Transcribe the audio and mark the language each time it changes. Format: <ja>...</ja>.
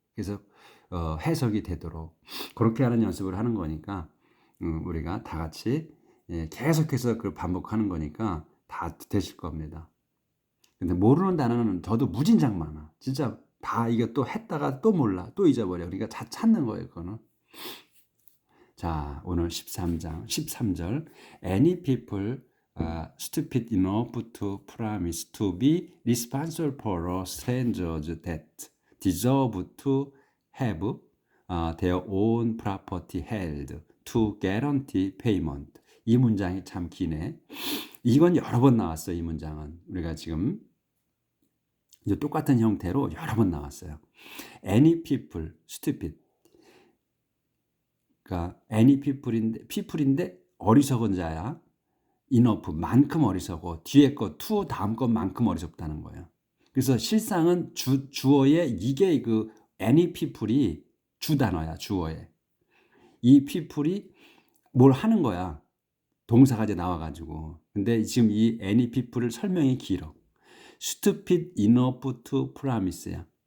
<ko>그래서 해석이 되도록 그렇게 하는 연습을 하는 거니까 우리가 다 같이 계속해서 그걸 반복하는 거니까 다 되실 겁니다. 근데 모르는 단어는 저도 무진장 많아. 진짜 다 이게 또 했다가 또 몰라. 또 잊어버려. 그러니까 다 찾는 거예요, 그거는. 자, 오늘 13장, 13절.</ko> <en>Any people stupid enough to promise to be responsible for strangers that deserve to have their own property held to guarantee payment.</en> <ko>이 문장이 참 기네. 이건 여러 번 나왔어요, 이 문장은. 우리가 지금 이제 똑같은 형태로 여러 번 나왔어요.</ko> <en>Any people, stupid.</en> <ko>그러니까</ko> <en>any people</en> <ko>인데 어리석은 자야. enough, 만큼 어리석어. 뒤에 거, to 다음 것만큼 어리석다는 거예요. 그래서 실상은 주어에 이게 그</ko> <en>any people</en> <ko>이 주 단어야, 주어에. 이 people이 뭘 하는 거야. 동사가 이제 나와가지고. 근데 지금 이</ko> <en>any people</en> <ko>을 설명이 길어.</ko> <en>stupid enough to promise야.</en>